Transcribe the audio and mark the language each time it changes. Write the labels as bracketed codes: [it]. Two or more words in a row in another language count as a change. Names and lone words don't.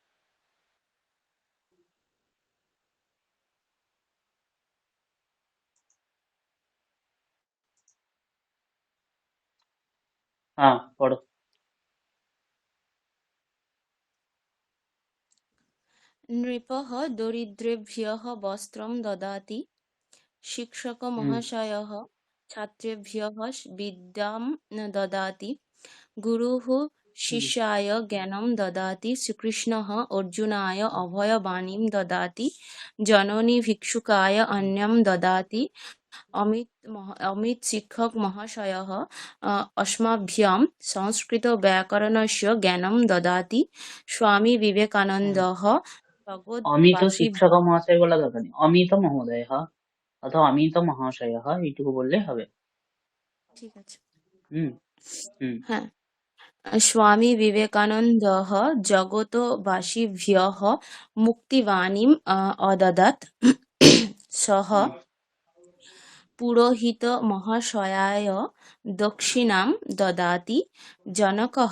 [bn] হ্যাঁ পড়ো। [sa] নৃপः দরিদ্রেभ्यः বস্ত্রं দদাति। হুম शिक्षकमहाशयः छात्रेभ्यः विद्यां ददाति। गुरुः হুম शिष्याय ज्ञानं ददाति। श्रीकृष्णः अर्जुनाय अभयवाणीं ददाति। जननी भिक्षुकाय अन्नं ददाति। अमित शिक्षक महाशयः अस्मभ्यं संस्कृतव्याकरणस्य ज्ञानं ददाति। स्वामी হুম विवेकानन्दः অমিত जगद्वासी। [bn] শিক্ষক মহাশয় বলা দরকার নেই, অমিত মহোদয় অথবা অমিত মহাশয় এইটুকু বললে হবে। ঠিক আছে, হুম হুম হ্যাঁ। [sa] स्वामी विवेकानन्दः जगतवासिभ्यः मुक्तिवाणीम् अददात्। सः হুম पुरोहितमहाशयाय दक्षिणां ददाति। जनकः